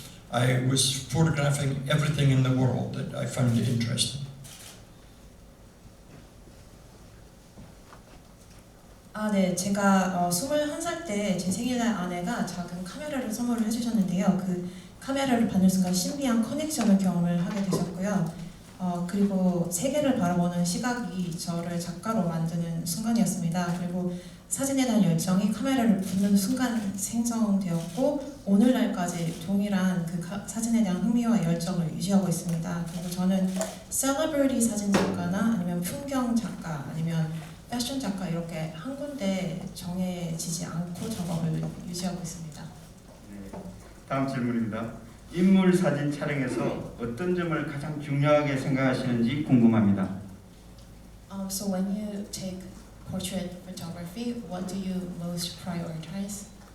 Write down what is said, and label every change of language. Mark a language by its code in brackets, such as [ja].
[en] I was photographing everything in the world that I found interesting. [ko] 네, 제가 21살 때 제 생일날 아내가 작은 카메라를 선물을 해주셨는데요. 그 카메라를 받는 순간 신비한 커넥션을 경험을 하게 되셨고요. 그리고 세계를 바라보는 시각이 저를 작가로 만드는 순간이었습니다. 그리고 사진에 대한 열정이 카메라를 붙는 순간 생성되었고 오늘날까지 동일한 그 사진에 대한 흥미와 열정을 유지하고 있습니다. 그리고 저는 셀러브리티 사진 작가나 아니면 풍경 작가 아니면 패션 작가 이렇게 한 군데 정해지지 않고 작업을 유지하고 있습니다. 네, 다음 질문입니다. 인물 사진 촬영에서 어떤 점을 가장 중요하게 생각하시는지 궁금합니다. [en] So when you take portrait photography, what do you most prioritize?